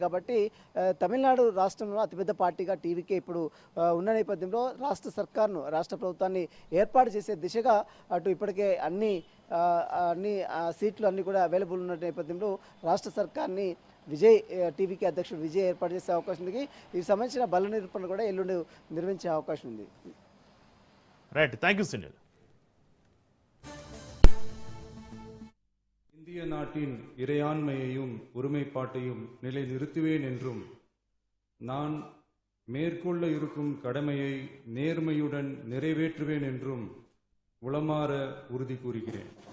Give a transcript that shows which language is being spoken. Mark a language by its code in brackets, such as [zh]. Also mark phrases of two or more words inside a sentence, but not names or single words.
[te] కాబట్టి తమిళనాడు రాష్ట్రంలో అతిపెద్ద పార్టీగా టీవీకే ఇప్పుడు ఉన్న నేపథ్యంలో రాష్ట్ర ప్రభుత్వాన్ని ఏర్పాటు చేసే దిశగా అటు ఇప్పటికే అన్ని సీట్లు అన్నీ కూడా అవైలబుల్ ఉన్న నేపథ్యంలో రాష్ట్ర సర్కార్ని టీవీకి అధ్యక్షుడు విజయ్ ఏర్పాటు చేసే అవకాశం ఉంది. దీనికి సంబంధించిన బల నిరూపణ కూడా ఎల్లుండి నిర్వహించే అవకాశం ఉంది. [en] Right, thank you Sunil. [ta] இந்திய நாட்டின் இறையாண்மையையும் ஒருமைப்பாட்டையும் நிலைநிறுத்துவேன் என்றும் நான் மேற்கொள்ள இருக்கும் கடமையை நேர்மையுடன் நிறைவேற்றுவேன் என்றும் உளமாற உறுதி கூறுகிறேன்.